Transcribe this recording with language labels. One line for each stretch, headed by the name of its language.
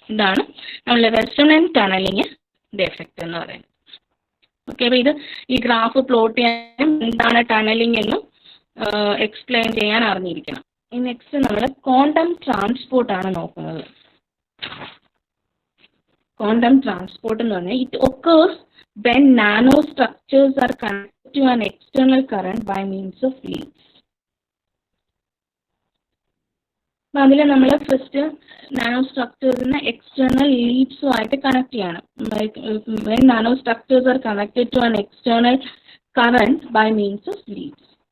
Malayalam: ഇതാണ് നമ്മൾ resonant ടണലിങ്ങിൻ്റെ effect എന്ന് പറയുന്നത്. ഓക്കെ, അപ്പോൾ ഇത് ഈ ഗ്രാഫ് പ്ലോട്ട് ചെയ്യാനും എന്താണ് ടണലിംഗ് എന്നും എക്സ്പ്ലെയിൻ ചെയ്യാൻ അറിഞ്ഞിരിക്കണം. നെക്സ്റ്റ് നമ്മൾ ക്വാണ്ടം ട്രാൻസ്പോർട്ടാണ് നോക്കുന്നത്.
English: quantum transport
Malayalam: എന്ന് പറഞ്ഞാൽ
English: It occurs when nanostructures are connected to an external current by means of leads.
Malayalam: അതിൽ നമ്മൾ ഫസ്റ്റ് നാനോ സ്ട്രക്ചേഴ്സിനെ എക്സ്റ്റേണൽ ലീഡ്സുമായിട്ട് കണക്ട് ചെയ്യണം.
English: when nanostructures are connected to an external current by means of leads.